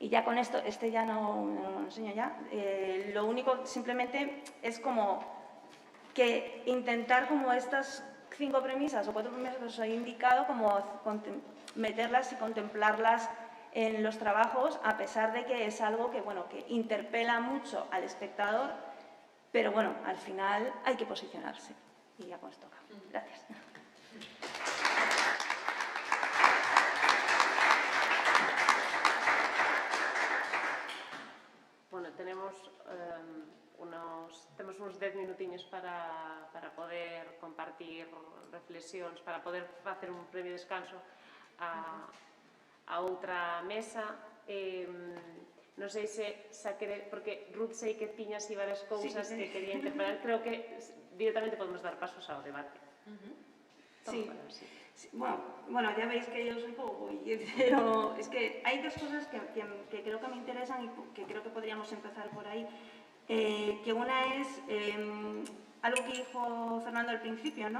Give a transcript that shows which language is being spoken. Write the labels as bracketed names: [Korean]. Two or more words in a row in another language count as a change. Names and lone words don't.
[Spanish] Y ya con esto, ya no lo enseño ya, lo único simplemente es como que intentar como estas 5 premisas o 4 premisas que os he indicado, como meterlas y contemplarlas en los trabajos, a pesar de que es algo que, bueno, que interpela mucho al espectador, pero bueno, al final hay que posicionarse. Y ya con esto acabo. Gracias. [Galician] Bueno, tenemos unos 10 minutiños para poder compartir reflexións, para poder facer un breve descanso a outra mesa. Non sei se quere, porque Ruth sei que tiña así varias cousas que quería interpelar. Creo que directamente podemos dar pasos ao debate. [Spanish] Sí. Bueno, ya veis que yo soy poco, pero es que hay 2 cosas que creo que me interesan y que creo que podríamos empezar por ahí. Que una es algo que dijo Fernando al principio, ¿no?